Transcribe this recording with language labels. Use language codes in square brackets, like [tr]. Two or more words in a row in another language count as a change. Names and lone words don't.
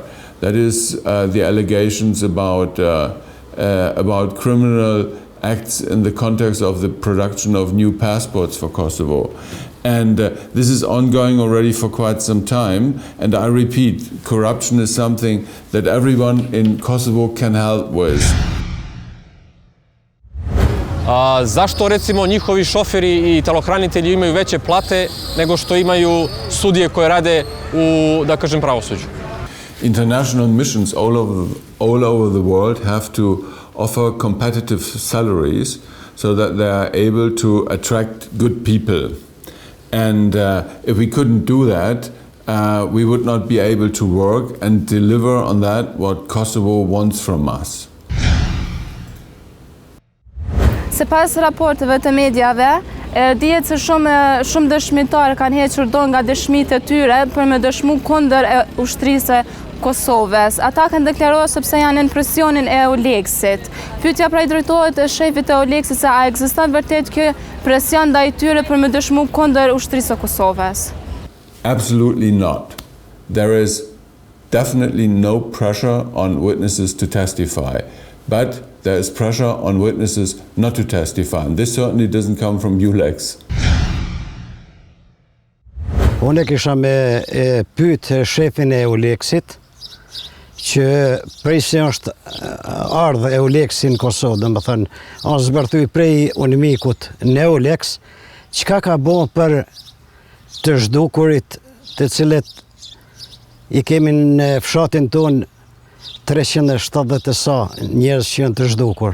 [en] That is the allegations about criminal acts in the context of the production of new passports for Kosovo. And this is ongoing already for quite some time. And I repeat, corruption is something that everyone in Kosovo can help with. [sr] Zašto recimo njihovi šoferi i telohranitelji imaju veće plate nego što imaju sudije koje rade u, da kažem, pravosuđu? [en] International missions all over the world have to offer competitive salaries so that they are able to attract good people. And if we couldn't do that, we would not be able to work and deliver on that what Kosovo wants from us. [sq] Sipas raporteve të medjave, dihet se shumë dëshmitarë kanë hequr dorë nga dëshmitë e tyre për me dëshmu kundër ushtrisë Kosovës. Ata kanë deklaruar sepse janë në presionin e Eulexit. Pyetja pra i drejtohet shefit e Eulexit se a ekziston vërtet ky presion ndaj tyre për me dëshmu kundër ushtrisë së Kosovës? [en] Absolutely not. There is definitely no pressure on witnesses to testify, but there is pressure on witnesses not to testify, and this certainly doesn't come from Eulex. [sq] Unë kisha me pyet shefin e Eulexit që prej se është ardhë Eulexi në Kosovë, dhe më thënë, anë zbërthuj prej unimikut në Eulex, qka ka bo për të zhdukurit të cilët i kemi në fshatin ton 370 sa njerëz që janë të zhdukur.